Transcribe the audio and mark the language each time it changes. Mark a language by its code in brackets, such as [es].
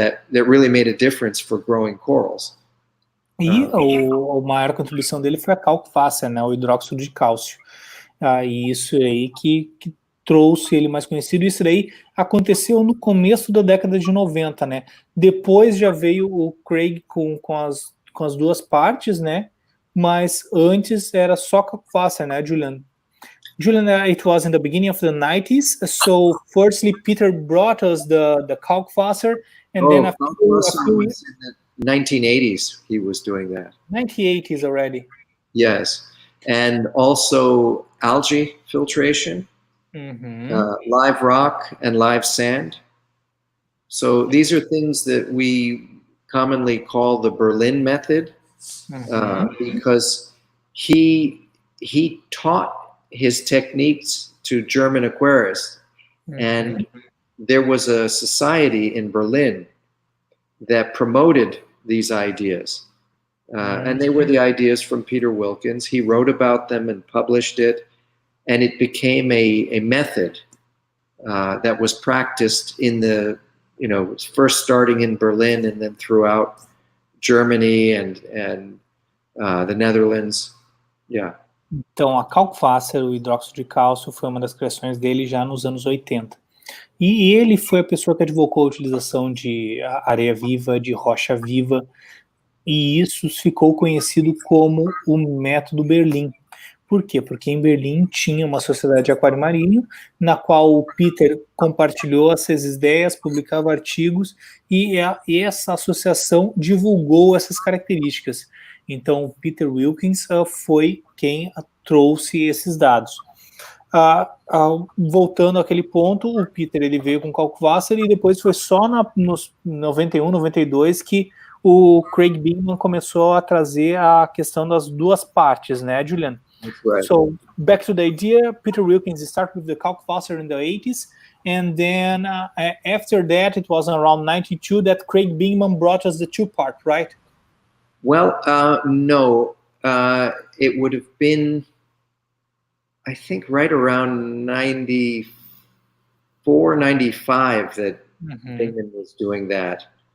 [en] That really made a difference for growing corals. [pt] E a maior contribuição dele foi a Kalkwasser, né, o hidróxido de cálcio. E isso aí que trouxe ele mais conhecido. Isso daí aconteceu no começo da década de 90, né? Depois já veio o Craig com as duas partes, né? Mas antes era só Kalkwasser, né, Julian? [en] Julian, it was in the beginning of the 90s. So firstly, Peter brought us the Kalkwasser, and then a few years. 1980s he was doing that. 1980s already. Yes, and also algae filtration, live rock and live sand. So these are things that we commonly call the Berlin method, because he taught his techniques to German aquarists, and there was a society in Berlin that promoted these ideas. And they were the ideas from Peter Wilkins. He wrote about them and published it, and it became a method that was practiced in the, first starting in Berlin and then throughout Germany and the Netherlands. Yeah. [pt] Então, a Kalkwasser, o hidróxido de cálcio, foi uma das criações dele já nos anos 80. E ele foi a pessoa que advogou a utilização de areia viva, de rocha viva, e isso ficou conhecido como o método Berlim. Por quê? Porque em Berlim tinha uma sociedade de aquário marinho, na qual o Peter compartilhou essas ideias, publicava artigos, e essa associação divulgou essas características. Então, o Peter Wilkins foi quem trouxe esses dados. Voltando àquele ponto, o Peter ele veio com Kalkwasser e depois foi só nos 91, 92 que o Craig Bingman começou a trazer a questão das duas partes, né, Julian? [en] Right. So, back to the idea, Peter Wilkins started with the Kalkwasser in the 80s, and then after that, it was around 92 that Craig Bingman brought us the two-part, right? Well, no. It would have been, I think, right around 94, 95 that Bingman was doing that.